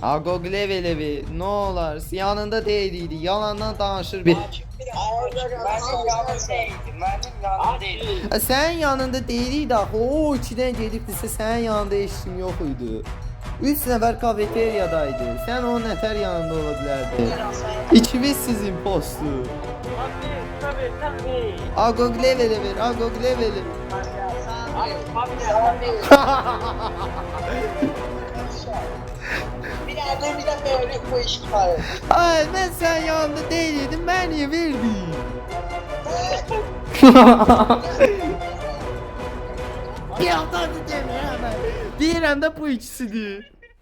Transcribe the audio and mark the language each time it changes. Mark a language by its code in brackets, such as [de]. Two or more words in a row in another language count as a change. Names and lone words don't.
[az] Agog leveli ver. Nə olar? Yanında deyildi. Yalandan danışır bir. Mənim yanımda idi. Mənim yanımda idi. Sənin yanında deyildi axı. O içidən gedibdisə sənin yanında heç kim yox idi. 3 nəfər kafeteriyadaydı. Sən onun nətər yanında ola bilərdin? İkimiz sizin postu. [tr] Tabii. [az] Agog leveli ver, Agog leveli. [tr] Bir yerde bir de böyle bu iş var. Ay ben sen yanında değildim, ben niye verdin? Ya tadı deme hemen. [az] Deyirəm də bu ikisidir.